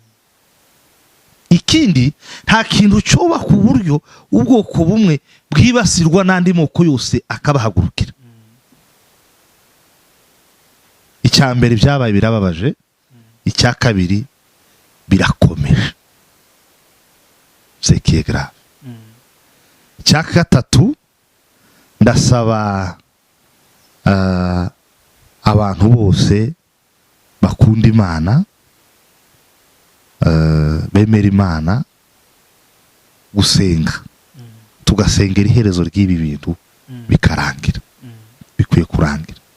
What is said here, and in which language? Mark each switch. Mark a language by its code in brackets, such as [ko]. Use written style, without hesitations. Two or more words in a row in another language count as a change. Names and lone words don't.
[rw] Ikindi, nta kintu cyoba ku buryo ubwoko bumwe bwibasirwa n'andi moko yose akabahagurukira. Icya mbere byabaye birababaje, icya kabiri birakomeje, [fr] c'est qui est grave. [rw] Icya gatatu, ndasaba abantu bose bakunda Imana, bemera Imana, gusenga, tugasengera iherezo ry'ibi bintu bikarangira, bikwiye kurangira.